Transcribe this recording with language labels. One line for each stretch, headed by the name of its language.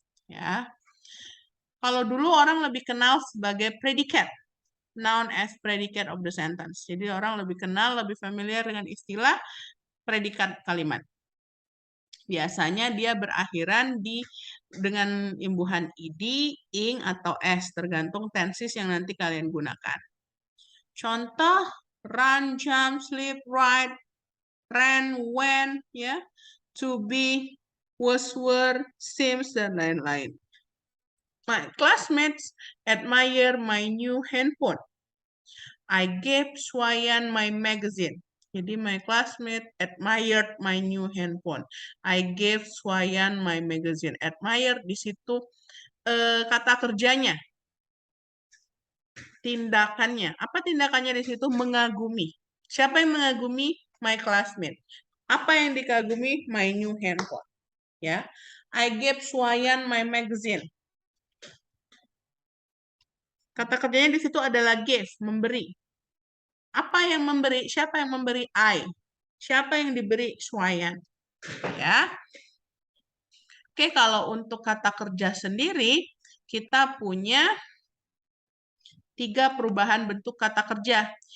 Indonesian: Ya. Kalau dulu orang lebih kenal sebagai predicate,
English: noun as predicate of the sentence.
Indonesian: Jadi orang lebih kenal, lebih familiar dengan istilah predikat kalimat. biasanya dia berakhiran dengan imbuhan id, ing, atau s, tergantung tenses yang nanti kalian gunakan. Contoh, run, jump, sleep, ride, ran, went, ya, to be, was, were, seems, dan lain-lain.
English: My classmates admire my new handphone. I gave Swayan my magazine. Jadi my classmate admired my new handphone. I gave Swayan my magazine.
Indonesian: Admire di situ kata kerjanya, tindakannya. Apa tindakannya di situ? Mengagumi. Siapa yang mengagumi?
English: My classmate.
Indonesian: Apa yang dikagumi?
English: My new handphone.
Indonesian: Ya.
English: I gave Swayan my magazine.
Indonesian: Kata kerjanya di situ adalah give, memberi. Apa yang memberi? Siapa yang memberi? I. Siapa yang diberi? Swayan. Ya. Oke, kalau untuk kata kerja sendiri, kita punya 3 perubahan bentuk kata kerja.